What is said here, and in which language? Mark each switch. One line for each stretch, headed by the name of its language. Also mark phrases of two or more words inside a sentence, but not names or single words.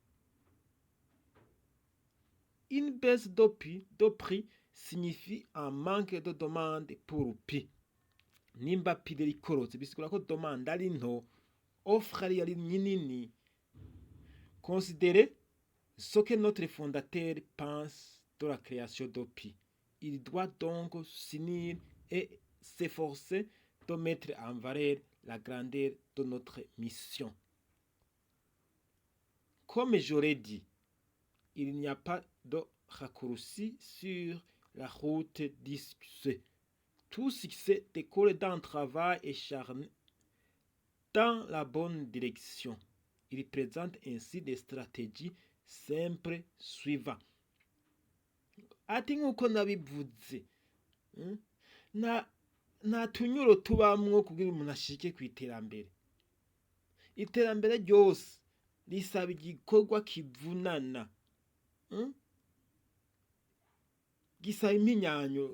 French: Une baisse de prix signifie un manque de demande pour Pi.
Rundi: Nimba Pi rikorotse bisigura ko demande ari nto, offre ari nini.
French: Considérez ce que notre fondateur pense de la création de Pi. Il doit donc s'unir et s'efforcer de mettre en valeur la grandeur de notre mission. Comme j'aurais dit, il n'y a pas de raccourci sur la route du succès. Tout succès découle d'un travail acharné dans la bonne direction. Il présente ainsi des stratégies simples suivantes.
Rundi: Ati nk'uko nabivuze, nta tunyuro tubamwo kugira umuntu ashike ku iterambere. Iterambere ryose risaba igikorwa kivunana, gisaba impinyanyuro.